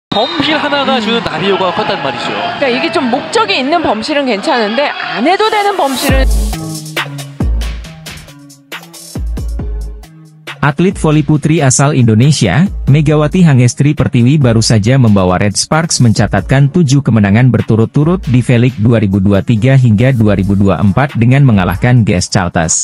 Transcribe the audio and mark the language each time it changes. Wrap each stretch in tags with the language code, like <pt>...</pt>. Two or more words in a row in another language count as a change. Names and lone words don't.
<ko>범실 하나가 주는 나비효과가 컸단 말이죠. 그러니까 이게 좀 목적이 있는 범실은 괜찮은데 안 해도 되는 범실은.</ko> <id>Atlet voli putri asal Indonesia, Megawati Hangestri Pertiwi baru saja membawa Red Sparks mencatatkan 7 kemenangan berturut-turut di V-League 2023 hingga 2024 dengan mengalahkan GS Caltech.</id>